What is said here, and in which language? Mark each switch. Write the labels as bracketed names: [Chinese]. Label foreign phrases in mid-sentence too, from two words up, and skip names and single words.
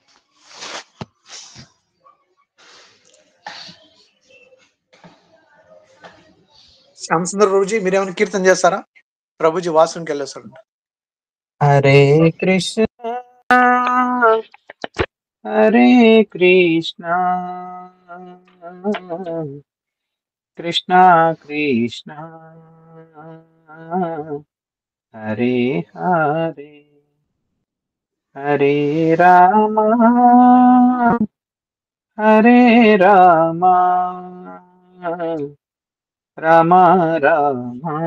[Telugu] శ్యామసుందర్ ప్రభుజీ మీరేమైనా కీర్తన చేస్తారా? ప్రభుజీ వాష్రూమ్కి వెళ్ళేస్తాడు. [Sanskrit] హరే కృష్ణ హరే కృష్ణ కృష్ణ కృష్ణ హరే హరే హరే రామ హరే రామ రామ రామ